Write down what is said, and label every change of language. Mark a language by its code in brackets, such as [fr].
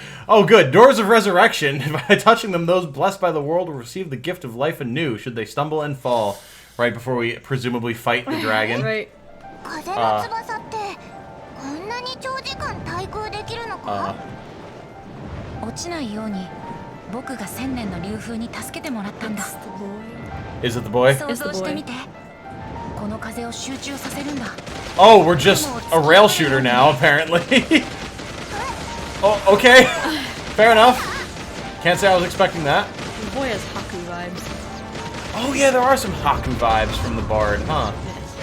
[en] Oh, good. Doors of resurrection. By touching them, those blessed by the world will receive the gift of life anew, should they stumble and fall. Right before we presumably fight the dragon. Right. [ja] 風の翼ってこんなに長時間対空できるのか落ちないように僕が千年の流風に助けてもらったんだ [en] It's the boy. Is it the boy? [ja] 想像してみてこの風を集中させるんだ [en] Oh, we're just a rail shooter now, apparently. Oh, okay. Fair enough. Can't say I was expecting that. The boy has Haku vibes. Oh yeah, there are some Haku vibes from the Bard, huh? Yes.